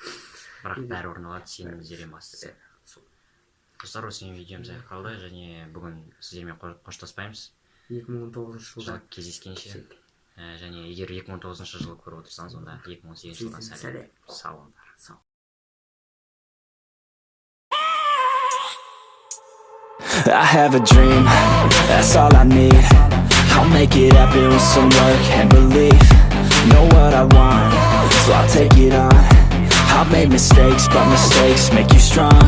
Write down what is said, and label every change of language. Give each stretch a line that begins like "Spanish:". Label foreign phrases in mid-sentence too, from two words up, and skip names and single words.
Kazakh: Бірақ бәрі орындалады, сеніміздерден басты. Достар, осымен видеомыз аяқталды және бүгін сіздермен қоштаспаймыз. 2019 жылда кездескенше. Және егер 2019 жылы көріп отырсаңыз, онда 2018 жылдан сәлем. Сау болыңдар.
English: I have a dream, that's all I need. I'll make it happen with some work and belief. Know what I want, so I'll take it on. I've made mistakes, but mistakes make you strong.